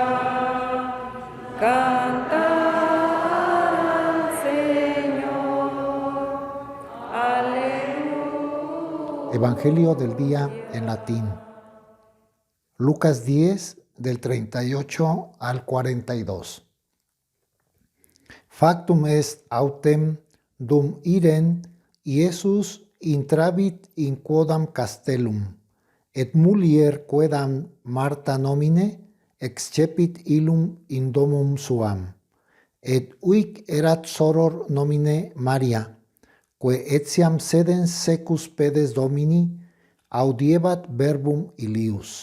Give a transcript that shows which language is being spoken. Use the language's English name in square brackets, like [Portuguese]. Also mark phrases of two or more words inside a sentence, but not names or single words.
[Spanish] Cantar al Señor, aleluya. Evangelio del día en latín. Lucas 10, del 38 al 42. [Latin] Factum est autem dum idem Iesus intravit in quodam castellum, et mulier quedam Marta nomine excepit illum in domum suam, et huic erat soror nomine Maria, quae etiam sedens secus pedes Domini audiebat verbum illius.